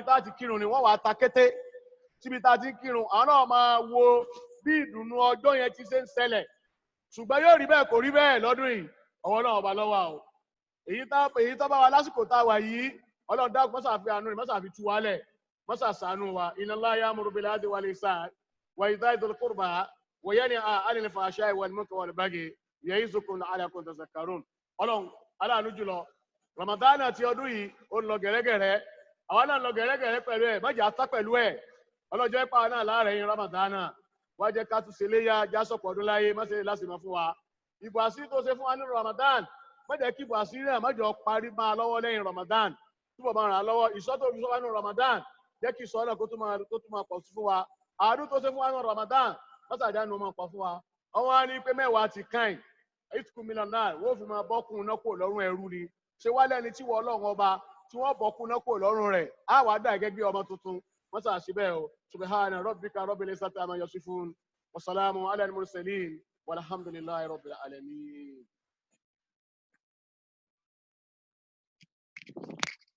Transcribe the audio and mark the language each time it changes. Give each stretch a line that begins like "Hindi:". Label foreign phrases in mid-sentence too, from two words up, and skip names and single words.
Yoruba: tá a ti kírun ni wọ́n wàá ta kété síbi tá a ti kírun àwọn náà máa wo bí ìdùnnú ọjọ́ yẹn ti ṣe ń ṣẹlẹ̀ ṣùgbọ́n yóò rí bẹ́ẹ̀ kò rí bẹ́ẹ̀ lọ́dún yìí ọwọ́ náà ọba lọ́wọ́ o èyí tó bá wa lásìkò tá a wà yìí ọlọ́run dákun mọ́sà fi àánú rẹ̀ mọ́sà fi tú wálẹ̀ mọ́sà ṣàánú wa
Arabic: إن الله يأمر بالعدل والإحسان وإيتاء ذي القربى وينهى عن الفحشاء والمنكر والبغي يعظكم لعلكم تذكرون.
Yoruba: ọlọ́run aláàánú jùlọ Ramadan ti ọdún yìí ó lọ gẹ̀rẹ́gẹ̀rẹ́ àwa náà lọ gẹ̀rẹ́gẹ̀rẹ́ pẹ̀lú ẹ̀ má jẹ́ á tá pẹ̀lú ẹ̀ ọlọ́jọ́ ìpá náà láàrẹ̀ yín Ramadan wá jẹ́ ká tún ṣe léyà jásọ̀pọ̀ ọdún láyé má ṣe lásìmọ̀ fún wa ìbò àṣírí tó ṣe fún wa nínú Ramadan má jẹ́ kí ìbò àṣírí náà má jọ parí máa lọ́wọ́ lẹ́yìn Ramadan túbọ̀ máa ràn án lọ́wọ́ ìṣọ́ tó fi sọ wá nínú Ramadan jẹ́ kí ìṣọ́ náà kó tún máa pọ̀ sí fún wa àádú tó ṣe fún wa nínú Ramadan mọ́sàdá ni ó máa pọ̀ fún wa ọwọ́ á ní pé mẹ́wàá ti káìn 8 million náà wọ́n fi máa bọ́kùn náà kò lọ́rùn ẹrú ni ṣé wá lẹ́ni tí wọ́n ọlọ́run ọba tí wọ́n bọ́kùn náà kò lọ́rùn rẹ̀ á wàá dà gẹ́gẹ́ bí ọmọ tuntun mọ́sà síbẹ̀ o
Arabic: سبحان ربك رب العزة عما يصفون وسلام على المرسلين والحمد لله رب العالمين.